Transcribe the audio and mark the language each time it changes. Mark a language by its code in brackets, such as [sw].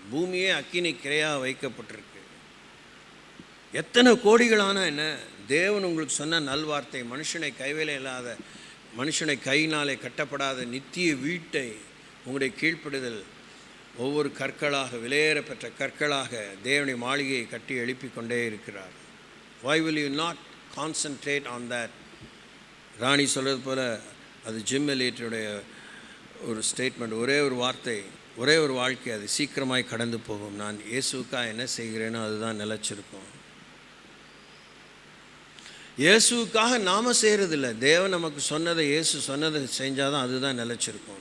[ta] பூமியே அக்கினி கிரையாக வைக்கப்பட்டிருக்கு. எத்தனை கோடிகளான என்ன? தேவன் உங்களுக்கு சொன்ன நல்வார்த்தை, மனுஷனை கைவேலை இல்லாத, மனுஷனை கையினாலே கட்டப்படாத நித்திய வீட்டை உங்களுடைய கீழ்ப்படுதல் ஒவ்வொரு கற்களாக, விலையேற பெற்ற கற்களாக தேவனுடைய மாளிகையை கட்டி எழுப்பி கொண்டே இருக்கிறார். [en] Why will you not concentrate on that? [ta] ராணி சொல்கிறது போல் அது ஜிம் எலியட்டுடைய ஒரு ஸ்டேட்மெண்ட். ஒரே ஒரு வார்த்தை, ஒரே ஒரு வாழ்க்கை, அது சீக்கிரமாய் கடந்து போகும். நான் இயேசுக்காக என்ன செய்கிறேனோ அதுதான் நிலச்சிருக்கும். இயேசுக்காக நாம் செய்கிறதில்ல, தேவன் நமக்கு சொன்னதை, இயேசு சொன்னதை செஞ்சால் தான் அதுதான் நிலச்சிருக்கும்.